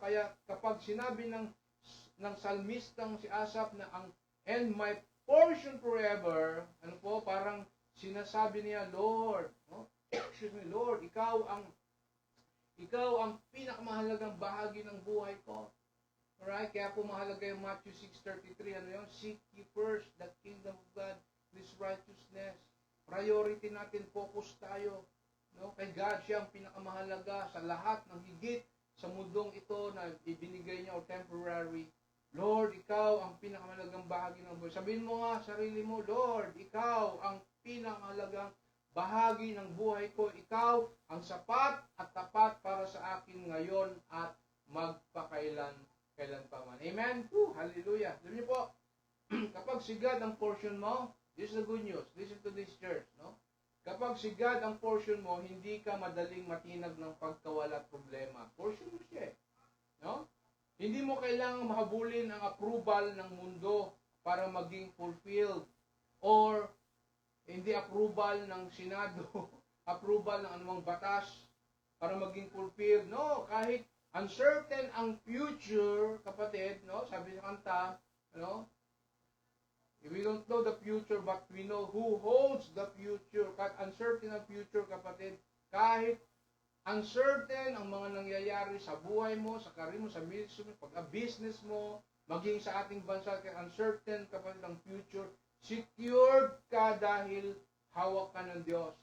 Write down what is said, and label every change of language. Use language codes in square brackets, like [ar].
[tl] Kaya kapag sinabi ng salmistang si Asaph na [en] and my portion forever, [tl] ano po, parang sinasabi niya, Lord, no? [en] Excuse me, Lord, [tl] ikaw ang pinakamahalagang bahagi ng buhay ko. Alright, kaya po mahalaga yung Matthew 6:33, ano yun? [en] Seek ye first the kingdom of God, His righteousness. [tl] Priority natin, focus tayo. No? Kay God, siya ang pinakamahalaga sa lahat ng higit sa mundong ito na ibinigay niya o temporary. Lord, ikaw ang pinakamahalagang bahagi ng buhay. Sabihin mo nga sarili mo, Lord, ikaw ang pinakamahalagang bahagi ng buhay ko. Ikaw ang sapat at tapat para sa akin ngayon at magpakailan pa man. Amen? Hallelujah. Alam niyo po, kapag si God ang portion mo, [en] this is the good news. Listen to this church, no? [tl] Kapag si God ang portion mo, hindi ka madaling matinag ng pagkawala at problema. Portion mo siya, no? Hindi mo kailangang mahabulin ang approval ng mundo para maging fulfilled, or hindi approval ng Senado, approval ng anumang batas para maging fulfilled. No, kahit uncertain ang future, kapatid, no? Sabi sa kanta, no? [en] We don't know the future, but we know who holds the future. [tl] Kahit uncertain ang future, kapatid, kahit uncertain ang mga nangyayari sa buhay mo, sa career mo, sa business mo, maging sa ating bansa, kaya uncertain, kapatid, ang future, secured ka dahil hawak ka ng Diyos.